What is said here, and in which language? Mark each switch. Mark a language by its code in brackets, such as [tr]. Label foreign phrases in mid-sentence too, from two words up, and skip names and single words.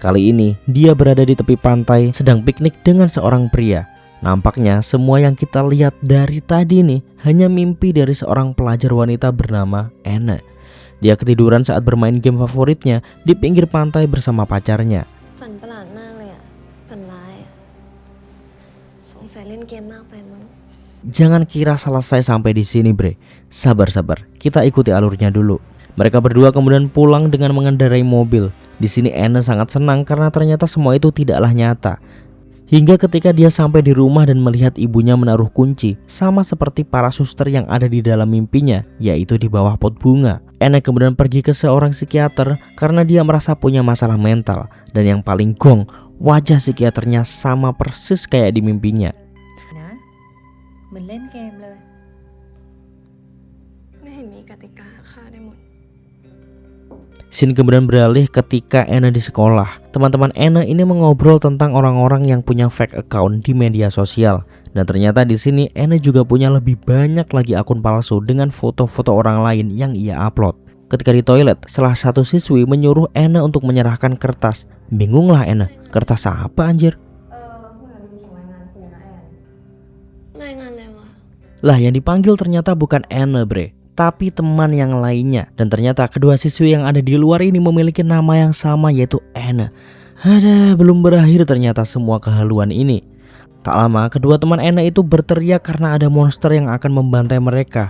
[id] Kali ini dia berada di tepi pantai sedang piknik dengan seorang pria. Nampaknya semua yang kita lihat dari tadi nih hanya mimpi dari seorang pelajar wanita bernama Anna. Dia ketiduran saat bermain game favoritnya di pinggir pantai bersama pacarnya. [th] ฝันประหลาดมากเลยอะฝันร้ายอะสงสัยเล่นเกมมากไปมั้ง [id] Jangan kira selesai sampai di sini, bre. Sabar, kita ikuti alurnya dulu. Mereka berdua kemudian pulang dengan mengendarai mobil. Di sini Anna sangat senang karena ternyata semua itu tidaklah nyata. Hingga ketika dia sampai di rumah dan melihat ibunya menaruh kunci, sama seperti para suster yang ada di dalam mimpinya, yaitu di bawah pot bunga. Anna kemudian pergi ke seorang psikiater karena dia merasa punya masalah mental. Dan yang paling gong, wajah psikiaternya sama persis kayak di mimpinya. [th] นะเหมือนเล่นเกมเลย ไม่เห็นมีกติกาฆ่าได้หมด [id] Scene kemudian beralih ketika Anna di sekolah. Teman-teman Anna ini mengobrol tentang orang-orang yang punya [en] fake account [id] di media sosial. Dan ternyata di sini Anna juga punya lebih banyak lagi akun palsu dengan foto-foto orang lain yang ia upload. Ketika di toilet, salah satu siswi menyuruh Anna untuk menyerahkan kertas. Bingunglah Anna, kertas apa anjir? [th] เมื่อดูส่งรายงานครูนะแอน รายงานอะไรวะ [id] Lah yang dipanggil ternyata bukan Anna, bre, tapi teman yang lainnya. Dan ternyata kedua siswi yang ada di luar ini memiliki nama yang sama, yaitu Anna. Ada, belum berakhir ternyata semua kehaluan ini. Tak lama kedua teman Anna itu berteriak karena ada monster yang akan membantai mereka.